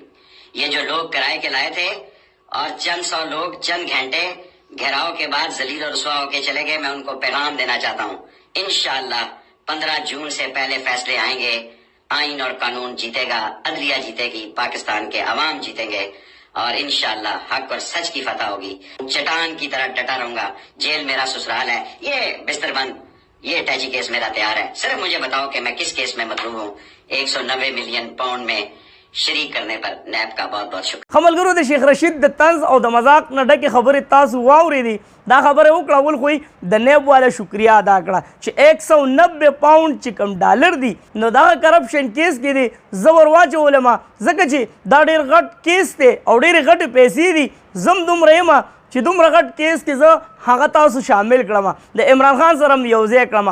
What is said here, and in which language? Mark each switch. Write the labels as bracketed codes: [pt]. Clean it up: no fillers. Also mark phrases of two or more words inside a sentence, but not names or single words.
[ur] یہ جو لوگ کرائے کے لائے تھے اور چند 100 لوگ چند گھنٹے گھیراؤ کے بعد ذلیل اور رسوا ہو کے چلے گئے، میں ان کو پیغام دینا چاہتا ہوں، انشاءاللہ 15 جون سے پہلے فیصلے آئیں گے، آئین اور قانون جیتے گا، عدلیہ جیتے گی، پاکستان کے عوام جیتیں گے اور انشاءاللہ حق اور سچ کی فتح ہوگی. چٹان کی طرح ڈٹا رہوں گا، جیل میرا سسرال ہے، یہ بستر بند، یہ [en] attaché case [ur] میرا تیار ہے. صرف مجھے بتاؤ کہ میں کس کیس میں مطلوب ہوں۔ 190 [en] million pound [ur] میں شریک کرنے پر نیب کا بہت بہت شکریہ. [ps] खमलगरो د शेख रशीद د طنز او د مذاق نه ډکې خبرې تاسو واورېدې، دا خبره وکړه ول خو د نیب والا شکریا ادا کړه چې 190 پاونډ چې کم ډالر دي نو دغه کرپشن کیس کې دی زبر واچولم، ځکه چې دا ډېر غټ کیس دی او ډېرې غټې پیسې دي، زم دومره یم چې دومره غټ کیس کې زه هغه تاسو شامل کړم، د عمران خان سره م یو ځای کړم.